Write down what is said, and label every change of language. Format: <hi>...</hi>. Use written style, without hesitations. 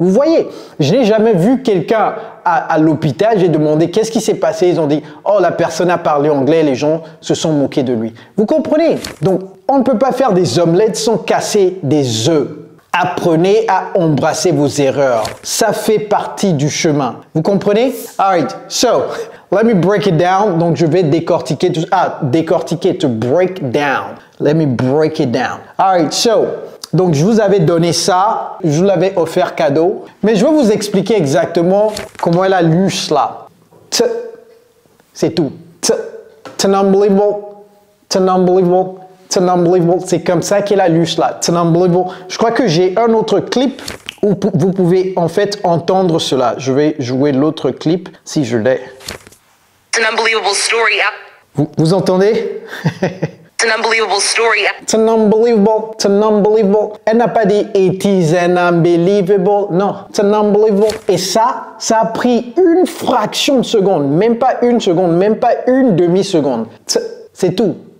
<fr>Vous voyez, je n'ai jamais vu quelqu'un à l'hôpital, j'ai demandé qu'est-ce qui s'est passé, ils ont dit « Oh, la personne a parlé anglais, les gens se sont moqués de lui. » Vous comprenez? Donc, on ne peut pas faire des omelettes sans casser des œufs. Apprenez à embrasser vos erreurs. Ça fait partie du chemin. Vous comprenez?</fr> <en>Alright, so, let me break it down.</en> <fr>Donc, je vais décortiquer tout. Décortiquer,</fr> <en>to break down. Let me break it down. Alright, so,</en> <fr>donc je vous avais donné ça. Je vous l'avais offert cadeau. Mais je vais vous expliquer exactement comment elle a lu cela. C'est tout.</fr> <en>Unbelievable. Unbelievable. It's unbelievable.</en> <fr>C'est comme ça qu'elle a lu cela.</fr> <en>It's unbelievable.</en> <fr>Je crois que j'ai un autre clip où vous pouvez en fait entendre cela. Je vais jouer l'autre clip si je l'ai.</fr> <en>It's an unbelievable story.</en> <fr>Vous entendez?</fr> <en>It's an unbelievable story. It's unbelievable. It's unbelievable.</en> <fr>Elle n'a pas dit</fr> <en>it is an unbelievable.</en> <fr>Non,</fr> <en>it's unbelievable.</en> <fr>Et ça a pris une fraction de seconde. Même pas une seconde, même pas une demi-seconde. C'est tout.</fr>